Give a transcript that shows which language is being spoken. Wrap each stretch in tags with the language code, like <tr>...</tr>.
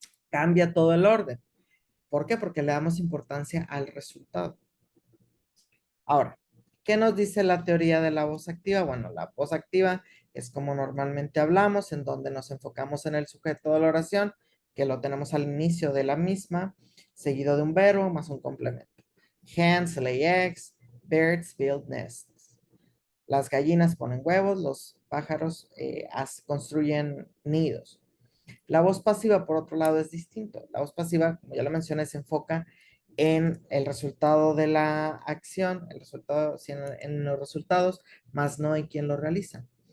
<es>Cambia todo el orden. ¿Por qué? Porque le damos importancia al resultado. Ahora, ¿qué nos dice la teoría de la voz activa? Bueno, la voz activa es como normalmente hablamos, en donde nos enfocamos en el sujeto de la oración, que lo tenemos al inicio de la misma, seguido de un verbo más un complemento.</es> <en>Hens lay eggs, birds build nests.</en> <es>Las gallinas ponen huevos, los pájaros construyen nidos. La voz pasiva, por otro lado, es distinto. La voz pasiva, como ya lo mencioné, se enfoca en el resultado de la acción, el resultado, sí, en los resultados, más no en quién lo realiza.</es>